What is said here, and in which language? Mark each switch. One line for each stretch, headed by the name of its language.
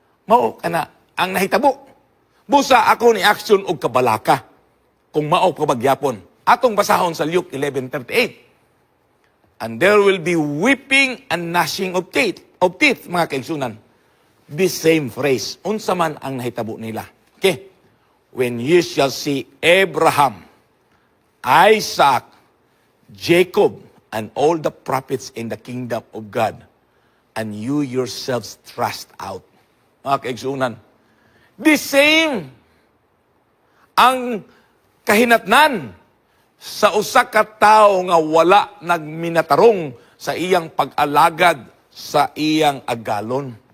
Cebuano: Mao kana ang nahitabo. Busa ako ni action og kabalaka kung mao kabagyapon. Atong basahon sa Luke 11:38.
English: And there will be weeping and gnashing of teeth, mga kaigsunan. The same phrase.
Cebuano: Unsa man ang nahitabo nila. Okay?
English: When you shall see Abraham, Isaac, Jacob, and all the prophets in the kingdom of God, and you yourselves thrust out.
Cebuano: Mga kaigsunan,
English: the same
Cebuano: ang kahinatnan sa usa ka tawo nga wala nagminatarong sa iyang pag-alagad sa iyang agalon.